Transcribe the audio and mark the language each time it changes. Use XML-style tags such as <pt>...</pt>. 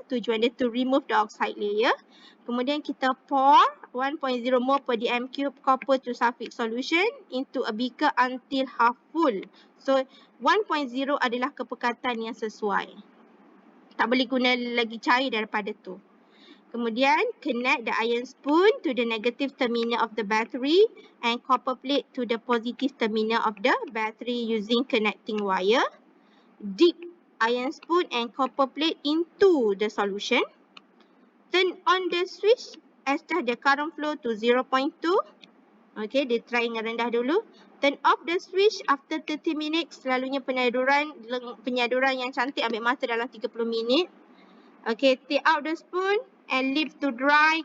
<ms>Tujuan dia</ms> <en>to remove the oxide layer.</en> <ms>Kemudian kita</ms> <en>pour 1.0 mol per dm cube copper to sulfate solution into a beaker until half full.</en> <ms>So 1.0 adalah kepekatan yang sesuai. Tak boleh guna lagi cair daripada tu. Kemudian</ms> <en>connect the iron spoon to the negative terminal of the battery and copper plate to the positive terminal of the battery using connecting wire. Dip iron spoon and copper plate into the solution. Turn on the switch, adjust the current flow to 0.2. Okay,</en> <ms>dia try dengan rendah dulu.</ms> <en>Turn off the switch after 30 minutes.</en> <ms>Selalunya penyaduran yang cantik ambil masa dalam 30 minit.</ms> <en>Okay, take out the spoon and leave to dry.</en>